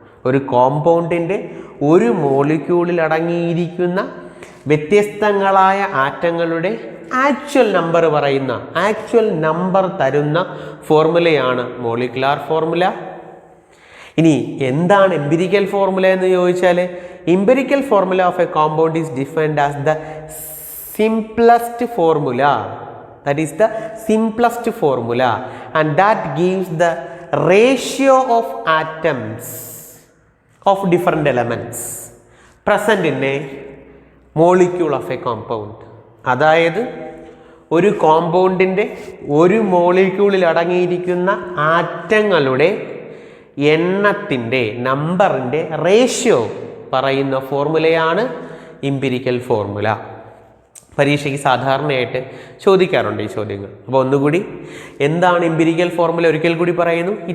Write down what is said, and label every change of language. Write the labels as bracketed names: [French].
[Malayalam] ഒരു കോമ്പൗണ്ടിൻ്റെ ഒരു മോളിക്യൂളിൽ അടങ്ങിയിരിക്കുന്ന വ്യത്യസ്തങ്ങളായ ആറ്റങ്ങളുടെ ആക്ച്വൽ നമ്പർ പറയുന്ന, ആക്ച്വൽ നമ്പർ തരുന്ന ഫോർമുലയാണ് മോളിക്കുലാർ ഫോർമുല. ഇനി എന്താണ് എംപിരിക്കൽ ഫോർമുല എന്ന് ചോദിച്ചാൽ, [English] Empirical formula of a compound is defined as the simplest formula. That is the simplest formula, and that gives the ratio of atoms of different elements present in a molecule of a compound. [Malayalam] അതായത് ഒരു കോമ്പൗണ്ടിൻ്റെ ഒരു മോളിക്യൂളിൽ അടങ്ങിയിരിക്കുന്ന ആറ്റങ്ങളുടെ എണ്ണത്തിൻ്റെ, നമ്പറിൻ്റെ ratio പറയുന്ന ഫോർമുലയാണ് ഇംപിരിക്കൽ formula. പരീക്ഷയ്ക്ക് സാധാരണയായിട്ട് ചോദിക്കാറുണ്ട് ഈ ചോദ്യങ്ങൾ. അപ്പോൾ ഒന്നുകൂടി, എന്താണ് എംപിരിക്കൽ ഫോർമുല? ഒരിക്കൽ കൂടി പറയുന്നു.